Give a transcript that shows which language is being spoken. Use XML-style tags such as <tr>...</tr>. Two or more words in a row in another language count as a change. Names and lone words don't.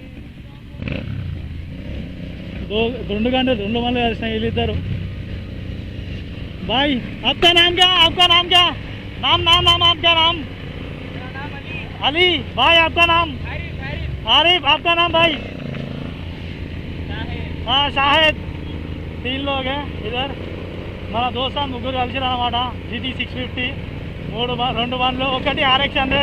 <te>2 గంటలు 2 బండ్లు కలిసిన వీళ్ళిద్దరు.</te> <hi>भाई आपका नाम क्या, आपका नाम क्या, नाम नाम नाम आपका नाम? अली भाई आपका नाम? आरिफ आपका नाम भाई? हाँ शाहिद। 3 लोग हैं इधर</hi> <te>మన దోస్తా ముగ్గురు కలిసిరు అన్నమాట. GT 650 2 బండ్లు, ఒకటి RX 100.</te>